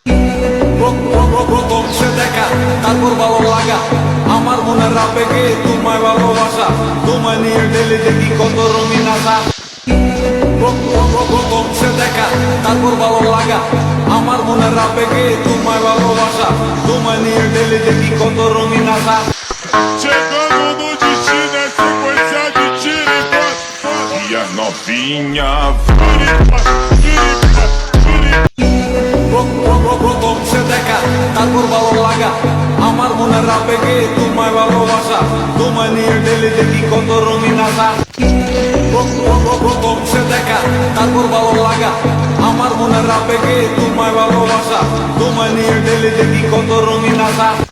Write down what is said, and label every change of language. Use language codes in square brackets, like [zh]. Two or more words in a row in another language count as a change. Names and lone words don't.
[bn] প্রথম সে দেখা তারপর ভালো লাগা, আমার মনের আবেগে তোমায় ভালোবাসা, তোমায় নিয়ে ঢেলে দেখি কত রঙিন আশা। প্রথম সে দেখা তারপর ভালো লাগা, আমার মনের আবেগে তোমায় ভালোবাসা, তোমায় নিয়ে ঢেলে দেখি কত রঙিন আশা। [pt] Chegando no destino é sequência de tiro e passa. E a novinha [bn] প্রথম সে দেখা তারপর ভালো লাগা, আমার মনের আবেগে তোমায় ভালোবাসা, তোমায় নিয়ে ঢেলে দেখি কত রঙিন আশা। প্রথম সে দেখা তারপর ভালো লাগা, আমার মনের আবেগে তোমায় ভালোবাসা, তোমায় নিয়ে ঢেলে দেখি কত রঙিন আশা।